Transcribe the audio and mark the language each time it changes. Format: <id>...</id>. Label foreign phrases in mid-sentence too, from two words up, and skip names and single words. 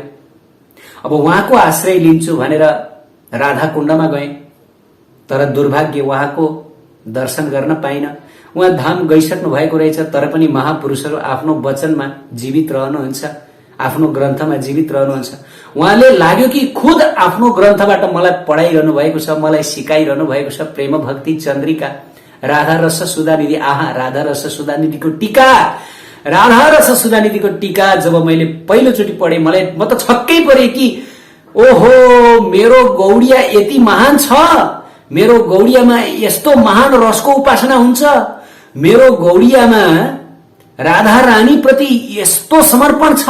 <ne>अब उहाँको आश्रय लिन्छु भनेर राधा कुण्डमा गए, तर दुर्भाग्य उहाँको दर्शन गर्न पाइन। उहाँ धाम गइसक्नु भएको रहेछ, तर पनि महापुरुषहरू आफ्नो वचनमा जीवित रहनुहुन्छ, आफ्नो ग्रन्थमा जीवित रहनुहुन्छ। उहाँले लाग्यो कि खुद आफ्नो ग्रन्थबाट मलाई पढाइरहनु भएको छ, मलाई सिकाइरहनु भएको छ। प्रेम भक्ति चन्द्रिका, राधा रस सुधानिधि, आहा राधा रस सुधानिधिको टीका जब मैले पहिलोचोटि पढेँ, म त छक्कै परे कि ओहो मेरो गौडिया यति महान छ, मेरो गौडियामा यस्तो महान रसको उपासना हुन्छ, मेरो गौडियामा राधा रानी प्रति यस्तो समर्पण छ।</ne>